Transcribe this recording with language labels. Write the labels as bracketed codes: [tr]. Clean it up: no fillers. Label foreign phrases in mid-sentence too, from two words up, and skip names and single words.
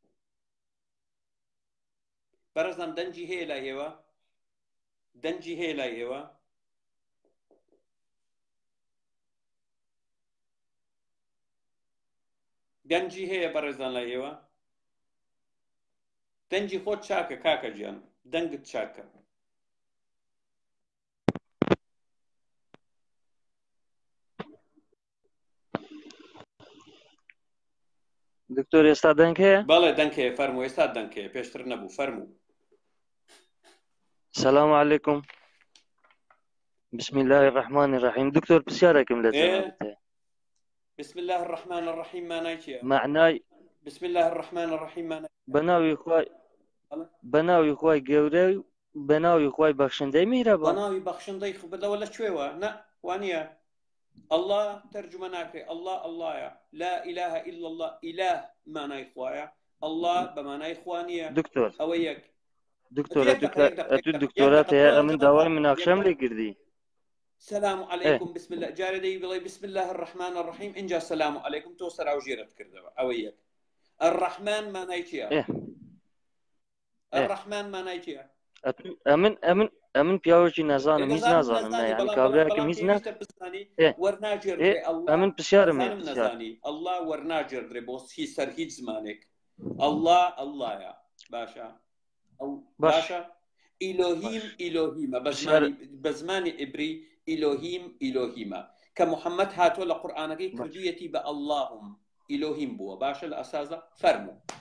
[ckb] بەڕێزان دەنگی هەیە لای ئێوە دەنگی هەیە لای ئێوە دەنگی هەیە بەڕێزان لای ئێوە دەنگی خۆت چاکە کاکە گیان دەنگت چاکە دکتۆر ئێستا دەنگ هەیە؟ بەڵێ دەنگ هەیە فەرموو ئێستا دەنگ هەیە پێشتر نەبوو فەرموو [ar] سلام علیکم بسم الله الرحمن الرحیم [ckb] دکتۆر پرسیارێکم لە جەنابەت هەیە [ar] بسم الله الرحمن الرحیم [ckb] مانای چییە؟ [ar] معنای بسم الله الرحمن الرحیم مانای [ckb] بەناوی خوای گەورە و بەناوی خوای بەخشندەی میهرەبان بەناوی بەخشندەی خبرەوە لە کوێوە نە وانە الله ترجمە ناکرێت الله اللهە [ar] لا إله إلا الله [ckb] إله مانای خوایە الله بەمانای خوا نییە دکتۆر ئەوە یەک دکتۆرە دکتۆرات هەیە ئەمن داوای مناقشەم لێ کردی [ar] سلام عليكم بسم الله [ckb] جاري دي بڵێ [ar] بسم الله الرحمن الرحيم [ckb] اینجا [ar] سلام عليكم [ckb] تۆ سەراوژێرت کردەوە ئەوە یەک الرحمن مانای چییە؟ الرحمن مانای چییە؟ ئەمن پیاوەکی نازانم هیچ نازانم یعنی کابراکەم هیچ ئەمن پرسیارم الله وەرناگیردرێ بۆ هیچ سەر هیچ زمانێک الله اللهە باشە باشە ئیلۆهیم ئیلۆهیمە بە زمانی عیبری ئیلۆهیم ئیلۆهیمە کە محەممەد هاتۆ لە قورئانەکەی کردوویەتی بە ئەڵڵاهم ئیلۆهیم بووە باشە لە ئەساسە فەرموو